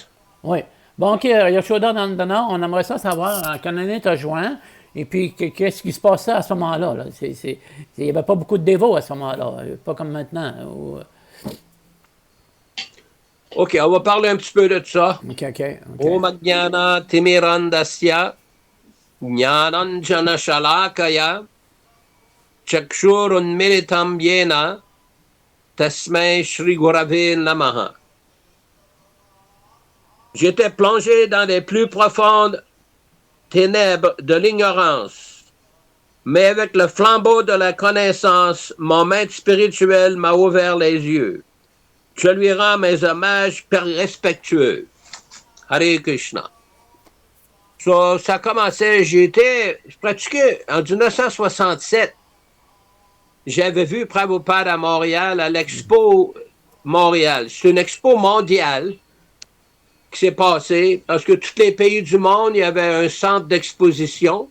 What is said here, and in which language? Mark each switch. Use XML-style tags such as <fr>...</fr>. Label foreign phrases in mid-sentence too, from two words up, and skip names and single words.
<fr>Oui. Bon, OK, Yashoda Nandana, on aimerait ça savoir, quand l'année t'a joint, et puis qu'est-ce qui se passait à ce moment-là? Là? Il n'y avait pas beaucoup de dévots à ce moment-là, pas comme maintenant. OK, on va parler un petit peu de ça. OK.</fr> <sa>Om Ajnana Timirandasya Jnananjana Shalakaya chakshurunmilitam yena tasmai Shri Gurave Namaha.</sa> <fr>J'étais plongé dans les plus profondes ténèbres de l'ignorance, mais avec le flambeau de la connaissance, mon maître spirituel m'a ouvert les yeux. Je lui rends mes hommages respectueux.</fr> <sa>Hare Krishna.</sa> <fr>So, ça commençait, je pratiquais en 1967. J'avais vu Prabhupada à Montréal, à l'Expo Montréal. C'est une expo mondiale qui s'est passée parce que tous les pays du monde, il y avait un centre d'exposition.</fr>